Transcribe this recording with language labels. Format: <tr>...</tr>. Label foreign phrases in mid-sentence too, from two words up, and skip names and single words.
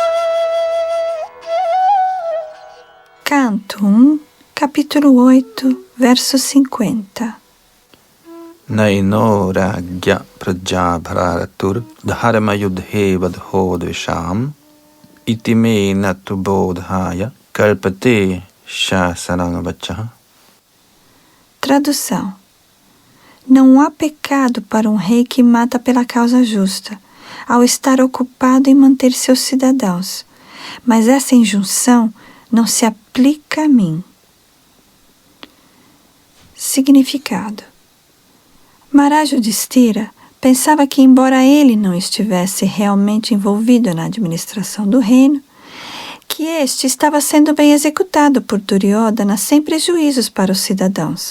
<pt>Canto 1, capítulo 8, verso 50.</pt> <sa>नैनो राज्ञः प्रजाभर्तुर्धर्मयुद्धे वधो द्विषाम् इति मे न तु बोधाय कल्पते शासनं वचः.</sa> <pt>Tradução: não há pecado para um rei que mata pela causa justa, ao estar ocupado em manter seus cidadãos, mas essa injunção não se aplica a mim. Significado: Maharaj Yudhishthira pensava que, embora ele não estivesse realmente envolvido na administração do reino, que este estava sendo bem executado por Duryodhana sem prejuízos para os cidadãos.</pt>